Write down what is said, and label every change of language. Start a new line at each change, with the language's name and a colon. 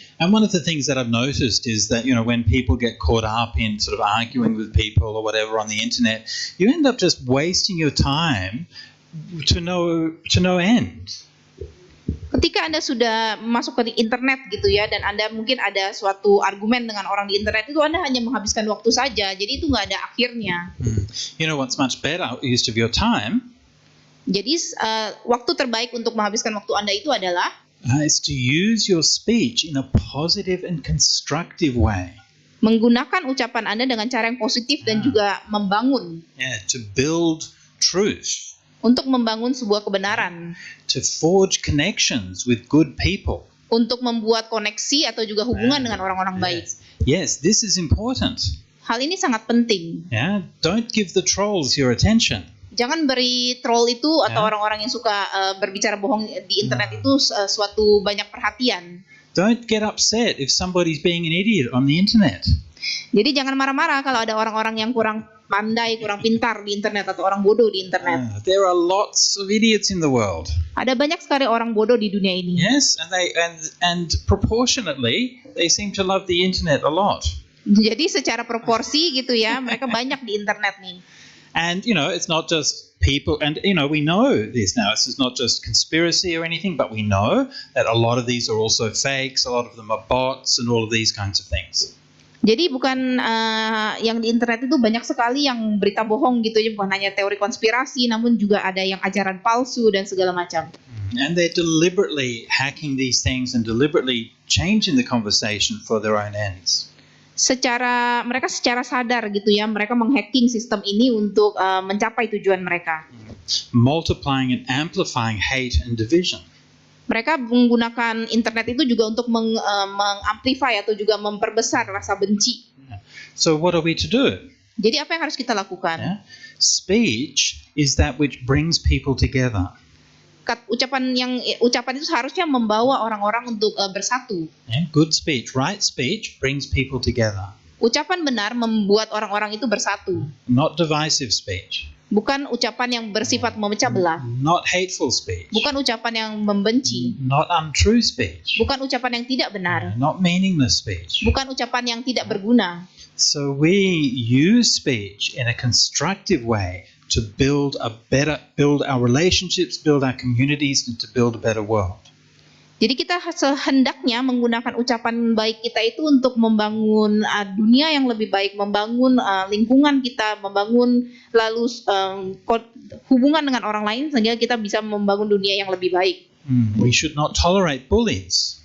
English: And one of the things that I've noticed is that, when people get caught up in sort of arguing with people or whatever on the internet, you end up just wasting your time to no end.
Indonesian: Ketika Anda sudah masuk ke internet gitu ya, dan Anda mungkin ada suatu argumen dengan orang di internet itu, Anda hanya menghabiskan waktu saja, jadi itu nggak ada akhirnya.
English: You know what's much better use of your time?
Indonesian: Jadi waktu terbaik untuk menghabiskan waktu Anda itu adalah
English: is to use your speech in a positive and constructive way.
Indonesian: Menggunakan ucapan Anda dengan cara yang positif dan juga membangun.
English: Yeah, to build truth.
Indonesian: Untuk membangun sebuah kebenaran.
English: To forge connections with good people.
Indonesian: Untuk membuat koneksi atau juga hubungan dengan orang-orang baik.
English: Yes, this is important.
Indonesian: Hal ini sangat penting.
English: Yeah, don't give the trolls your attention.
Indonesian: Jangan beri troll itu atau orang-orang yang suka berbicara bohong di internet itu suatu banyak perhatian.
English: Don't get upset if somebody's being an idiot on the internet.
Indonesian: Jadi jangan marah-marah kalau ada orang-orang yang kurang pandai, kurang pintar di internet atau orang bodoh di internet.
English: There are lots of idiots in the world.
Indonesian: Ada banyak sekali orang bodoh di dunia ini.
English: Yes, and proportionately they seem to love the internet a lot.
Indonesian: Jadi secara proporsi gitu ya, mereka banyak di internet nih.
English: And it's not just people, and we know this now. It's not just conspiracy or anything, but we know that a lot of these are also fakes. A lot of them are bots, and all of these kinds of things.
Indonesian: Jadi bukan yang di internet itu banyak sekali yang berita bohong gitu ya, bukan hanya teori konspirasi, namun juga ada yang ajaran palsu dan segala macam.
English: And they're deliberately hacking these things and deliberately changing the conversation for their own ends.
Indonesian: Mereka secara sadar gitu ya, mereka menghacking sistem ini untuk mencapai tujuan mereka.
English: Multiplying and amplifying hate and division.
Indonesian: Mereka menggunakan internet itu juga untuk mengamplify atau juga memperbesar rasa benci.
English: So what are we to do?
Indonesian: Jadi apa yang harus kita lakukan?
English: Speech is that which brings people together.
Indonesian: Ucapan itu seharusnya membawa orang-orang untuk bersatu.
English: Good speech, right speech brings people together.
Indonesian: Ucapan benar membuat orang-orang itu bersatu.
English: Not divisive speech.
Indonesian: Bukan ucapan yang bersifat memecah belah.
English: Not hateful speech.
Indonesian: Bukan ucapan yang membenci.
English: Not untrue speech.
Indonesian: Bukan ucapan yang tidak benar.
English: Not meaningless speech.
Indonesian: Bukan ucapan yang tidak berguna.
English: So we use speech in a constructive way to build our relationships, build our communities, and to build a better world.
Indonesian: Jadi kita sehendaknya menggunakan ucapan baik kita itu untuk membangun dunia yang lebih baik, membangun lingkungan kita, membangun lalu hubungan dengan orang lain sehingga kita bisa membangun dunia yang lebih baik.
English: We should not tolerate bullies.